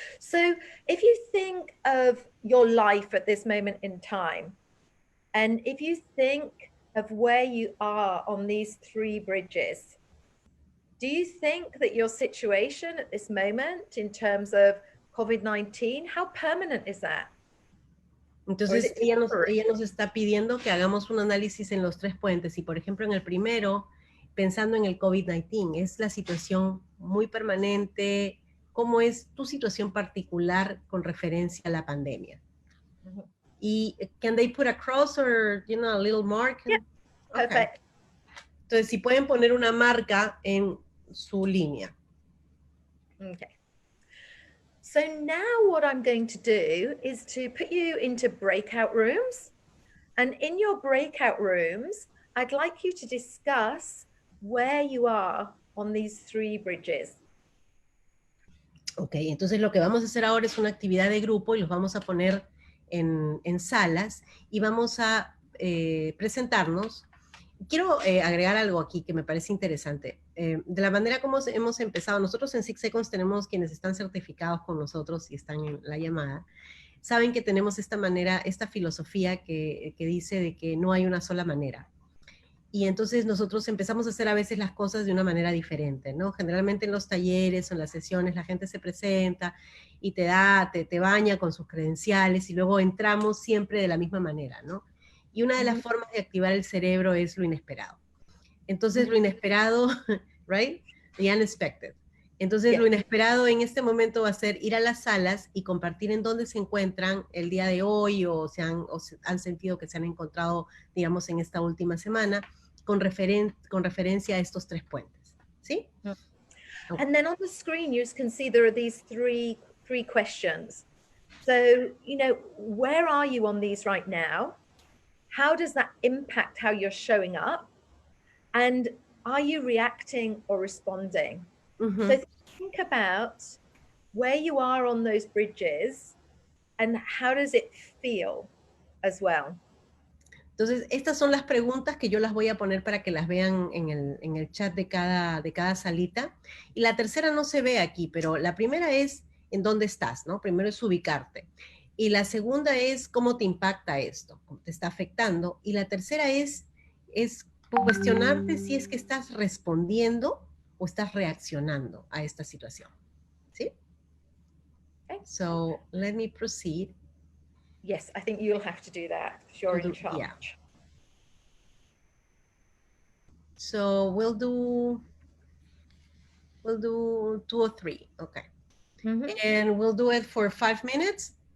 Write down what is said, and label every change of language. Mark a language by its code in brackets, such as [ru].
[en] So if you think of your life at this moment in time, and if you think of where you are on these 3 bridges, do you think that your situation at this moment in terms of COVID-19, how permanent is that? [es] Entonces, ella nos está pidiendo que hagamos un análisis en los 3 puentes. Y, por ejemplo, en el primero, pensando en el COVID-19, ¿es la situación muy permanente? ¿Cómo es tu situación particular con referencia a la pandemia? [en] Y, ¿can they put a cross or, a little mark? Yeah, perfect. Okay. [es] Entonces, si pueden poner una marca en su línea. [en] Okay. So now what I'm going to do is to put you into breakout rooms. And in your breakout rooms, I'd like you to discuss where you are on these 3 bridges. [es] Ok, entonces lo que vamos a hacer ahora es una actividad de grupo y los vamos a poner en salas y vamos a presentarnos. Quiero agregar algo aquí que me parece interesante. De la manera como hemos empezado, nosotros en 6 Seconds tenemos quienes están certificados con nosotros y están en la llamada, saben que tenemos esta manera, esta filosofía que dice de que no hay una sola manera. Y entonces nosotros empezamos a hacer a veces las cosas de una manera diferente, ¿no? Generalmente en los talleres o en las sesiones la gente se presenta y te baña con sus credenciales y luego entramos siempre de la misma manera, ¿no? Y una de las formas de activar el cerebro es lo inesperado. Entonces lo inesperado, [en] right? The unexpected. [es] Entonces lo inesperado en este momento va a ser ir a las salas y compartir en dónde se encuentran el día de hoy o han sentido que se han encontrado, digamos, en esta última semana con referencia a estos 3 puentes. ¿Sí? [en] Okay. And then on the screen, you can see there are these three questions. So, where are you on these right now? How does that impact how you're showing up? And are you reacting or responding? So think about where you are on those bridges and how does it feel as well. [es] Entonces, estas son las preguntas que yo las voy a poner para que las vean en el chat de cada salita. Y la tercera no se ve aquí, pero la primera es en dónde estás, ¿no? Primero es ubicarte. Y la segunda es cómo te impacta esto, cómo te está afectando. Y la tercera es cuestionarte si es que estás respondiendo o estás reaccionando a esta situación. ¿Sí? [en] Okay. So, let me proceed. Yes, I think you'll have to do that because you're in charge. Yeah. So we'll do 2 or 3, okay. And we'll do it for 5 minutes.